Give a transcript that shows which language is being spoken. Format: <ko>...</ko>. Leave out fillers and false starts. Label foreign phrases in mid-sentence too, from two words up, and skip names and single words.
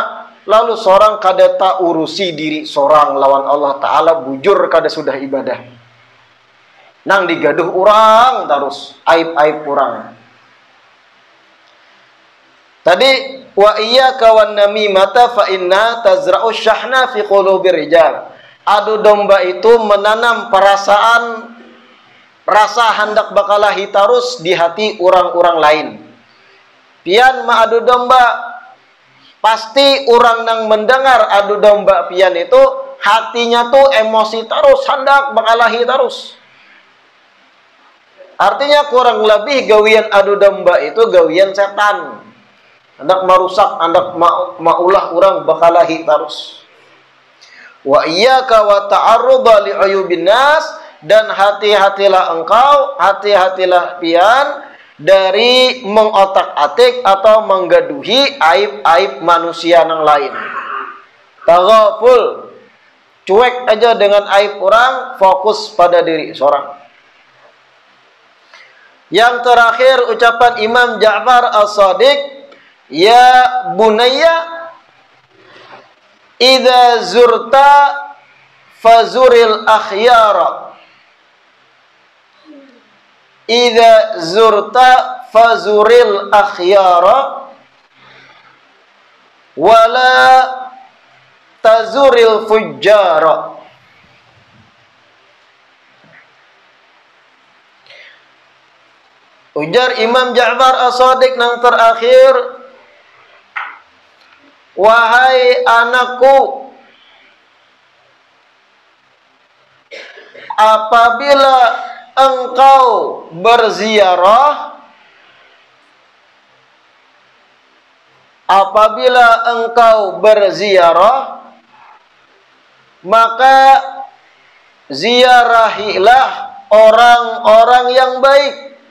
<bjn>Lalu seorang kada tak urusi diri seorang lawan Allah Ta'ala, bujur kada sudah ibadah. Nang digaduh orang terus, aib-aib orang.</bjn> <ar>Tadi وإياك والنميمة فإنها تزرع الشحناء في قلوب الرجال.</ar> <bjn>Adu domba itu menanam perasaan rasa hendak bakalahi terus di hati orang-orang lain. Pian ma adu domba, pasti orang nang mendengar adu domba pian itu hatinya tuh emosi terus, hendak bakalahi terus. Artinya kurang lebih gawian adu domba itu gawian setan. Hendak merusak, hendak maulah orang bakalahi terus.</bjn> <ar>وإياك والتعرض لعيوب الناس,</ar> <id>dan hati-hatilah engkau, hati-hatilah pian dari mengotak-atik atau menggaduhi aib-aib manusia yang lain. Taghaful, cuek aja dengan aib orang, fokus pada diri seorang. Yang terakhir ucapan Imam Ja'far As-Shadiq,</id> <ar>يا بني إذا زرت فزر الأخيار. إذا زرت فزر الأخيار ولا تزر الفجار.</ar> <bjn>Ujar Imam Ja'far As-Shadiq nang terakhir,</bjn> <id>wahai anakku, apabila engkau berziarah, maka ziarahilah orang-orang yang baik.</id>